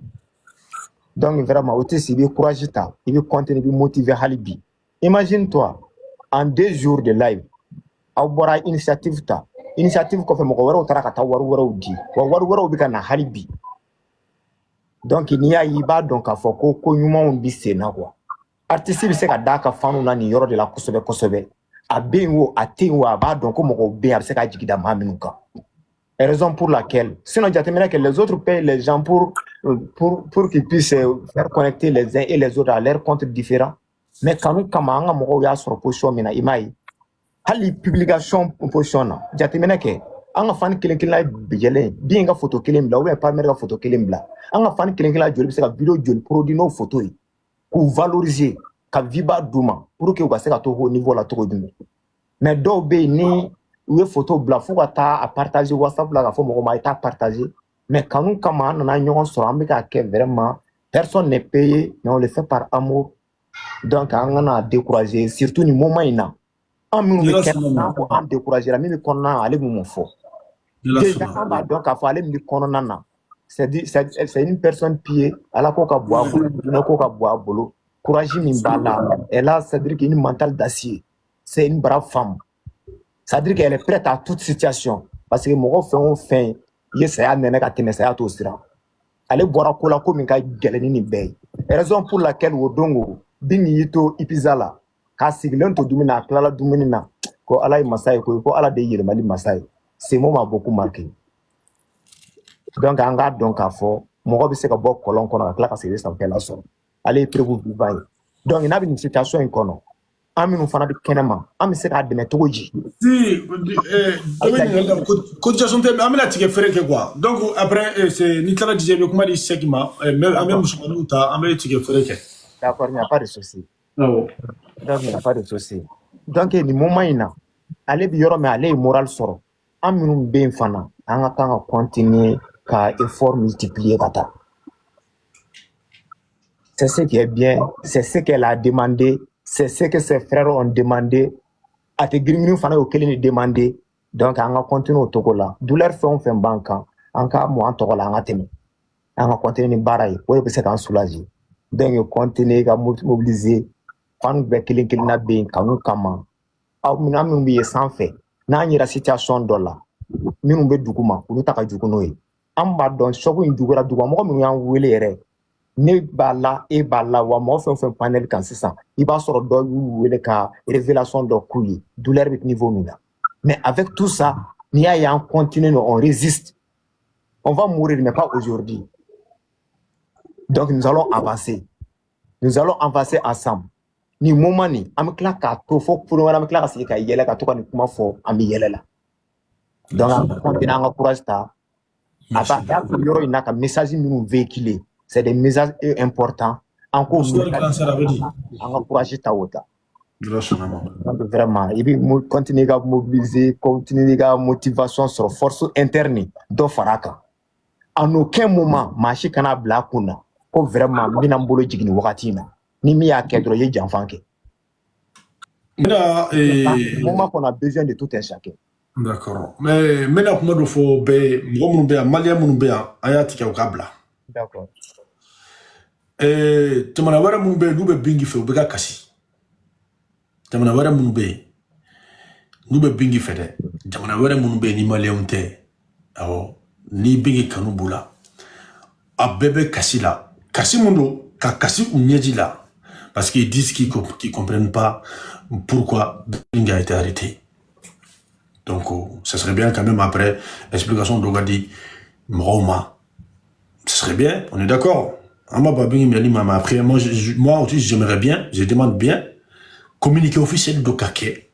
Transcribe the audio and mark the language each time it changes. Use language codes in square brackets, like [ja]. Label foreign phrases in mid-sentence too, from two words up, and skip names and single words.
[fr] Donc vraiment [bm] o tɛ si i bɛ courage ta i bɛ continuer i bɛ motiver hali bi. [fr] Imagine toi en 2 jours de live [bm] aw bɔra initiative ta initiative kɔfɛ mɔgɔ wɛrɛw taara ka taa wari wɛrɛw di wa wari wɛrɛw bɛ ka na hali bi. Donc n'i y'a ye i b'a dɔn k'a fɔ ko ko ɲumanw bɛ sen na quoi. Artiste bɛ se ka d'a ka fanu na nin yɔrɔ de la kosɛbɛ kosɛbɛ. A bɛ yen o a tɛ yen o a b'a dɔn ko mɔgɔw bɛ yen a bɛ se ka jigi da maa minnu kan. [fr] Raison pour laquelle sinon [bm] jateminɛ kɛ [fr] les autres payent les gens pour qu'ils puissent faire connecter les uns et les autres à leurs comptes différents. [bm] Mais kanu kama an ka mɔgɔw y'a sɔrɔ position min na i m'a ye hali publication position na jateminɛ kɛ an ka fan kelen kelen bɛjɛlen bin ka photo kelen bila [fr] ou bien [bm] partenaire ka photo kelen bila an ka fan kelen kelen joli bɛ se ka video joli produit n'o photo ye k'u valoriser ka viba d'u ma [fr] pour que [bm] u ka se ka to [fr] au niveau [bm] la cogo jumɛn. Mais dɔw bɛ yen ni u ye photo bila fo ka taa a partager WhatsApp la ka fɔ mɔgɔ ma i t'a partager. Mais kanu kama an nana ɲɔgɔn sɔrɔ an bɛ k'a kɛ [fr] vraiment personne n'est payé mais on le fait par amour. [bm] Donc an kana décourager surtout ni moment in na an minnu bɛ kɛnɛ na ko an décourager min bɛ kɔnɔna na ale b'u fɔ. Déjà an b'a dɔn k'a fɔ ale min bɛ kɔnɔna na [fr] c'est une personne pieux [bm] Ala ko ka bɔ a bolo diinɛ ko ka bɔ a bolo courage min b'a la [fr] elle a c'est-à-dire qu'une mentale d'acier c'est une brave femme c'est-à-dire qu'elle est prête à toute situation parce que [bm] mɔgɔ fɛn o fɛn i ye saya nɛnɛ ka tɛmɛ saya t'o siran ale bɔra ko la ko min ka gɛlɛn ni nin bɛɛ ye [fr] raison pour laquelle [bm] o don o bin y'i to Ibiza la k'a sigilen to dumuni na a tilala dumuni na ko Ala ye masa ye ko Ala de ye yɛlɛmali masa ye [fr] ces mots m'a beaucoup marqué. [bm] Donc an k'a dɔn k'a fɔ mɔgɔ bɛ se ka bɔ kɔlɔn kɔnɔ ka tila ka segin sanfɛla sɔrɔ ale ye [fr] preuve vivant [bm] ye. Donc n'a bɛ nin situation in kɔnɔ an minnu fana bɛ kɛnɛma an bɛ se k'a dɛmɛ cogo di. Si cotisation tɛ an bɛna tigɛ fɛrɛ kɛ [fr] quoi donc après c'est [bm] ni taara DJ bɛ kuma di Sek ma an bɛ musomaninw ta an bɛ tigɛ fɛrɛ kɛ. [fr] D'accord, il n'y a pas de souci. [bm] Awɔ. [fr] Donc il n'y a pas de souci. [bm] Donc nin moment in na ale bɛ yɔrɔ min ale ye moral sɔrɔ an minnu bɛ yen fana an ka kan ka continuer ka effort multiplier ka taa. [fr] C'est ce qui est bien, c'est ce qu'elle a demandé, c'est ce que ses frères ont demandé. [bm] A tɛ girin fana y'o kelen de demandé. Donc an ka continuer o cogo la. Douleur fɛn o fɛn b'an kan an ka mun an tɔgɔ la an ka tɛmɛ. An ka continuer ni baara ye o de bɛ se k'an soulager. Donc continuer ka mobiliser fan bɛɛ kelen kelenna bɛ yen kanu kama. Aw minnu bɛ yen sanfɛ n'an yera situation dɔ la minnu bɛ duguma olu ta ka jugu n'o ye. An b'a dɔn choc in juguyara duguma mɔgɔ minnu y'an wele yɛrɛ ne b'a la e b'a la wa mɔgɔ fɛn o fɛn panel kan sisan i b'a sɔrɔ dɔ y'u wele ka révélation dɔ k'u ye douleur bɛ niveau min na. [fr] Mais avec tout ça [bm] n'i y'a ye an [fr] continue on résiste on va mourir mais pas aujourd'hui. Donc nous allons avancer ensemble. [bm] Ni moment ni an bɛ tila k'a to fo pour wɛrɛ an bɛ tila ka segin ka yɛlɛ ka to ka nin kuma fɔ an bɛ yɛlɛ la. Donc an bɛ continuer an ka courage ta. A b'a yɔrɔ in na ka message minnu véhiculer [fr] c'est des messages importants [bm] an k'o an ka courage ta o ta. Donc vraiment i bɛ continuer ka mobiliser continuer ka motivation sɔrɔ force interne dɔ fara a kan. [fr] En aucun moment [bm] maa si kana bila a kun na ko vraiment n bɛna n bolo jigin nin wagati in na ni min y'a kɛ dɔrɔn i ye janfan kɛ. [fr] Moment qu'on a besoin de tout un chacun. D'accord. [bm] Mais n bɛna kuma dɔ fɔ bɛɛ mɔgɔ minnu bɛ yan maliyɛn minnu bɛ yan an y'a tigɛ u k'a bila. [fr] D'accord. [bm] Jamana wɛrɛ minnu bɛ yen n'u bɛ bingi fɛ u bɛ ka kasi. Jamana wɛrɛ minnu bɛ yen n'u bɛ bingi fɛ dɛ jamana wɛrɛ minnu bɛ yen ni maliyɛnw tɛ awɔ ni bingi kanu b'u la a bɛɛ bɛ kasi la kasi mun don ka kasi u ɲɛji la [fr] parce qu'ils disent qu'ils comprennent pas pourquoi bingi a été arrêté. Donc, ce serait bien quand même après explication d'Ogadi, Mroma. Ce serait bien, on est d'accord. Après, moi aussi, j'aimerais bien, je demande bien, communiquer officiel d'Okake.